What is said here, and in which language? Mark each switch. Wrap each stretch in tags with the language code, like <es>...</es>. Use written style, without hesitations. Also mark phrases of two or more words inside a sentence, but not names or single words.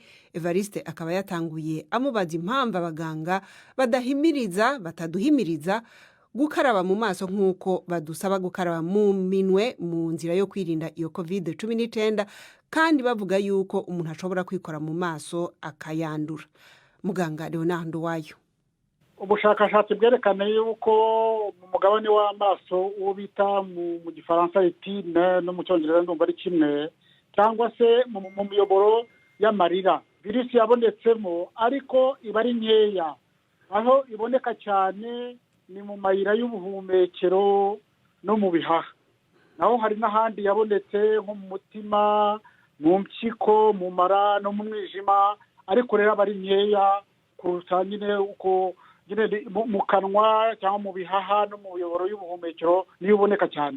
<rn>Evariste akaba yatanguye amubaza impamvu abaganga bataduhimiriza gukaraba mu maso nk'uko badusaba gukaraba mu minwe mu nzira yo kwirinda iyo COVID-19, kandi bavuga yuko umuntu ashobora kwikora mu maso akayandura. Muganga Leonard Wayo:</rn> <rw>ubushakashatsi bwerekana yuko mu mugabane w'amaso uwo bita mu gifaransa retine no mu cyongereza ndumva ari kimwe, cyangwa se mu miyoboro y'amarira virusi yabonetsemo, ariko iba ari nkeya. Aho iboneka cyane ni mu mayira y'ubuhumekero no mu bihaha. Naho hari n'ahandi yabonetse nko mu mutima, mu mpyiko, mu mara no mu mwijima, ariko rero aba ari nkeya kurusha nyine uko mu kanwa cyangwa mu bihaha no mu miyoboro y'ubuhumekero niyo uboneka cyane.</rw>